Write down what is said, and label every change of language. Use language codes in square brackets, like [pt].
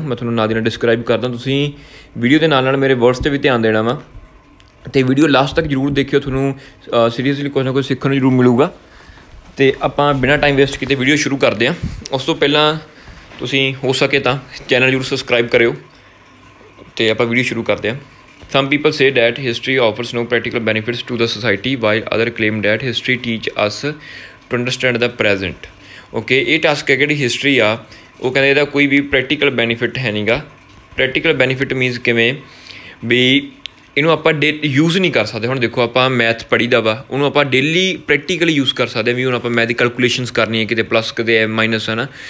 [pa] ਮੈਂ ਤੁਹਾਨੂੰ ਨਾਲ ਦੀ ਨਾਲ ਡਿਸਕਰਾਈਬ ਕਰਦਾ, ਤੁਸੀਂ ਵੀਡੀਓ ਦੇ ਨਾਲ ਨਾਲ ਮੇਰੇ ਵਰਡਸ 'ਤੇ ਵੀ ਧਿਆਨ ਦੇਣਾ ਵਾ, ਅਤੇ ਵੀਡੀਓ ਲਾਸਟ ਤੱਕ ਜ਼ਰੂਰ ਦੇਖਿਓ। ਤੁਹਾਨੂੰ ਸੀਰੀਅਸਲੀ ਕੁਛ ਨਾ ਕੁਛ ਸਿੱਖਣ ਨੂੰ ਜ਼ਰੂਰ ਮਿਲੂਗਾ। ਅਤੇ ਆਪਾਂ ਬਿਨਾਂ ਟਾਈਮ ਵੇਸਟ ਕੀਤੇ ਵੀਡੀਓ ਸ਼ੁਰੂ ਕਰਦੇ ਹਾਂ। ਉਸ ਤੋਂ ਪਹਿਲਾਂ ਤੁਸੀਂ ਹੋ ਸਕੇ ਤਾਂ ਚੈਨਲ ਜ਼ਰੂਰ ਸਬਸਕ੍ਰਾਈਬ ਕਰਿਓ, ਅਤੇ ਆਪਾਂ ਵੀਡੀਓ ਸ਼ੁਰੂ ਕਰਦੇ ਹਾਂ। [en] Some people say that history offers no practical benefits to the society, while others claim that history teach us to understand the present. [pa] Okay, ਇਹ ਟਾਸਕ ਹੈ ਜਿਹੜੀ ਹਿਸਟਰੀ ਆ, ਉਹ ਕਹਿੰਦੇ ਇਹਦਾ ਕੋਈ ਵੀ ਪ੍ਰੈਕਟੀਕਲ ਬੈਨੀਫਿਟ ਹੈ ਨਹੀਂ ਗਾ। ਪ੍ਰੈਕਟੀਕਲ ਬੈਨੀਫਿਟ ਮੀਨਸ ਕਿਵੇਂ ਵੀ ਇਹਨੂੰ ਆਪਾਂ ਯੂਜ਼ ਨਹੀਂ ਕਰ ਸਕਦੇ। ਹੁਣ ਦੇਖੋ ਆਪਾਂ ਮੈਥ ਪੜ੍ਹੀ ਦਾ ਵਾ, ਉਹਨੂੰ ਆਪਾਂ ਡੇਲੀ ਪ੍ਰੈਕਟੀਕਲੀ ਯੂਜ਼ ਕਰ ਸਕਦੇ ਹਾਂ। ਵੀ ਹੁਣ ਆਪਾਂ ਮੈਥ ਦੀ ਕੈਲਕੂਲੇਸ਼ਨਸ ਕਰਨੀ ਹੈ, ਕਿਤੇ ਪਲੱਸ ਕਿਤੇ ਮਾਈਨਸ ਹੈ ਨਾ।